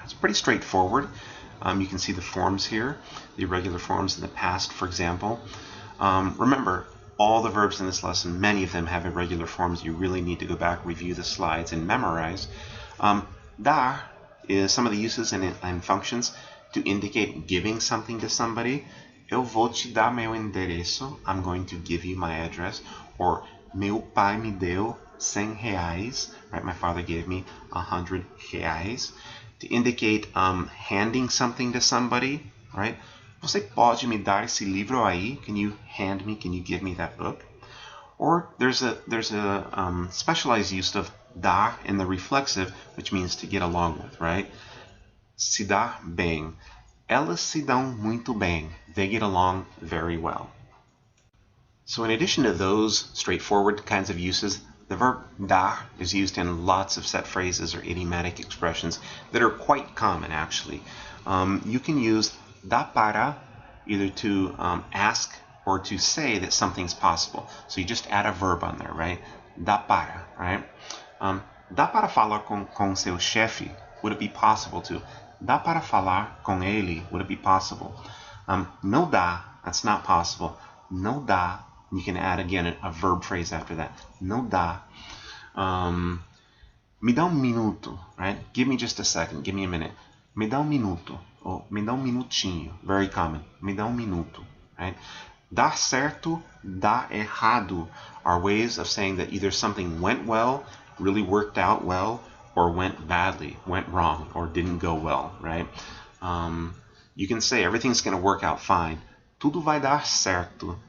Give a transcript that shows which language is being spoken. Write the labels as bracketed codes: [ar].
[en] It's pretty straightforward. You can see the forms here, the irregular forms in the past, for example. Remember, all the verbs in this lesson, many of them have irregular forms. You really need to go back, review the slides, and memorize. Dar is some of the uses and functions to indicate giving something to somebody. [pt] Eu vou te dar meu endereço. [en] I'm going to give you my address. Or [pt] meu pai me deu 100 reais. [en] Right, my father gave me 100 reais. To indicate handing something to somebody, right? [pt] Você pode me dar esse livro aí? [en] Can you hand me? Can you give me that book? Or there's a specialized use of dar in the reflexive, which means to get along with, right? [pt] Se dá bem. Elas se dão muito bem. [en] They get along very well. So in addition to those straightforward kinds of uses, the verb dar is used in lots of set phrases or idiomatic expressions that are quite common, actually. You can use dá para either to ask or to say that something's possible. So you just add a verb on there, right? [pt] Dá para, right? Dá para falar com seu chefe? [en] Would it be possible to? [pt] Dá para falar com ele? [en] Would it be possible? [pt] Não dá, [en] that's not possible. [pt] Não dá, [en] you can add again a verb phrase after that. Não dá. [pt] Me dá minuto, [en] right? Give me just a second, give me a minute. Me dá minuto, or me dá minutinho. Very common. [pt] Me dá minuto, [en] right? Dar certo, dar errado are ways of saying that either something went well, really worked out well, or went badly, went wrong, or didn't go well, right? You can say everything's going to work out fine. [pt] Tudo vai dar certo.